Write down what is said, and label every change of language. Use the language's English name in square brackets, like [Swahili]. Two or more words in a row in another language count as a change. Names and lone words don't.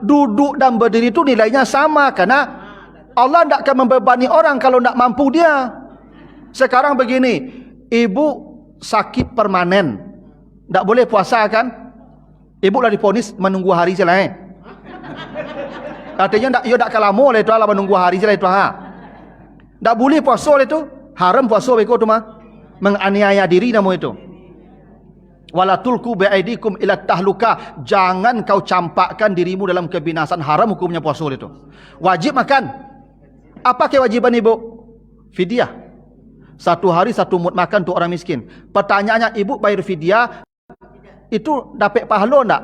[Indonesian] Duduk dan berdiri itu nilainya sama, karena Allah tidak akan membebani orang kalau tidak mampu dia. Sekarang begini, ibu sakit permanen, tak boleh puasa kan? Ibu dah diponis menunggu hari je lah. Artinya ia tak kalamo lah itu lah menunggu hari je lah itu ha. Tak boleh puasa lah itu. Haram puasa beko tu mah. Menganiaya diri nama itu. [Arabic] ولا تلقوا بأيديكم إلى التهلكة. [Indonesian] Jangan kau campakkan dirimu dalam kebinasan. Haram hukumnya puasa itu. Wajib makan. Apa kewajiban ibu? Fidyah. 1 hari 1 mud makan untuk orang miskin. Pertanyaannya, ibu bayar fidyah itu dapat pahala enggak?